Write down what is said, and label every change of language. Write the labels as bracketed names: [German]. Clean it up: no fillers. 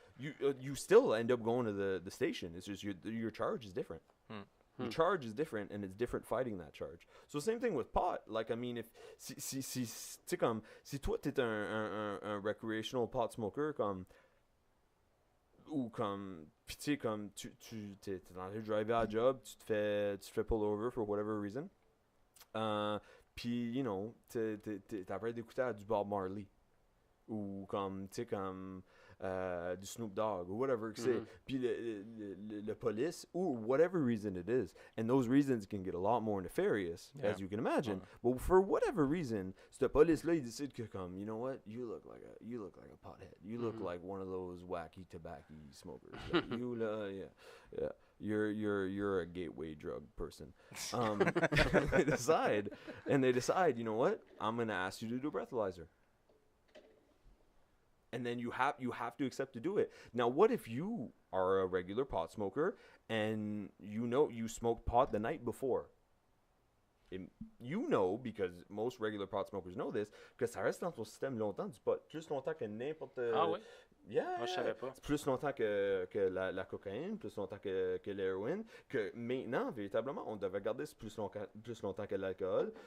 [English] You still end up going to the station. It's just your charge is different. Your charge is different, and it's different fighting that charge. So same thing with pot. Like I mean, if [French] tu comme si toi t'es un [English] recreational pot smoker [French] comme ou comme pis tu sais comme t'es dans le driver à job, tu te fais [English] pull over for whatever reason. [French] Puis [English] you know [French] t'as après d'écouter du Bob Marley ou comme tu sais comme du Snoop Dogg [English] or whatever [French] que c'est. Puis le police [English] or whatever reason it is, and those reasons can get a lot more nefarious as you can imagine. But for whatever reason, [French] ce police là il décide que comme [English] you know what, you look like a pothead. You look like one of those wacky tobacco smokers. Like, you yeah. You're a gateway drug person. They decide, you know what? I'm gonna ask you to do a breathalyzer. And then you have to accept to do it. Now, what if you are a regular pot smoker and you smoked pot the night before? You know, because most regular pot smokers know this, [French] que ça reste dans ton système longtemps du pot, plus longtemps que n'importe... Ah ouais? Moi, je savais pas. C'est plus longtemps que la cocaïne, plus longtemps que l'héroïne, que maintenant, véritablement, on devait garder ça plus longtemps que l'alcool.